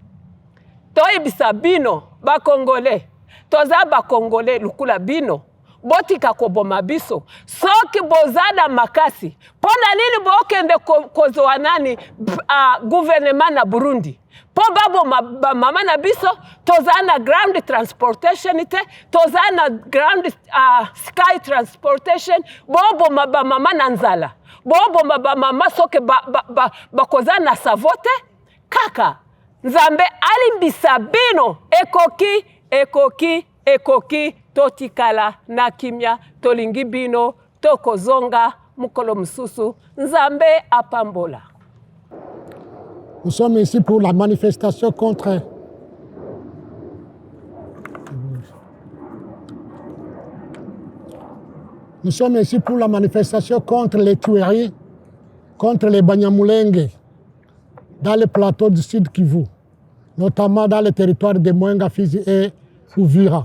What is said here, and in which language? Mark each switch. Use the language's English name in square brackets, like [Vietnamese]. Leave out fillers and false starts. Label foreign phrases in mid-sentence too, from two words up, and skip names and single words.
[Lingala] To ibisa bino ba Congolais. Toza ba Congolais lukula bino. botika koboma biso soki bozada makasi pona nini bokende kozwa nani gouvernement na Burundi po babo mama na biso tozana [English] ground transportation [Lingala] te tozana [English] ground sky transportation [Lingala] bobo mama na nzala bobo mama soki bakozana savote kaka nzambe alimbisa bino ekoki totikala na kimia tolingi bino tokozonga mukolo mususu nzambe apambola. [French] Nous sommes ici pour la manifestation contre les tueries, contre les Banyamulenge dans le plateau du Sud Kivu, notamment dans le territoire de Mwenga, Fizi et Uvira.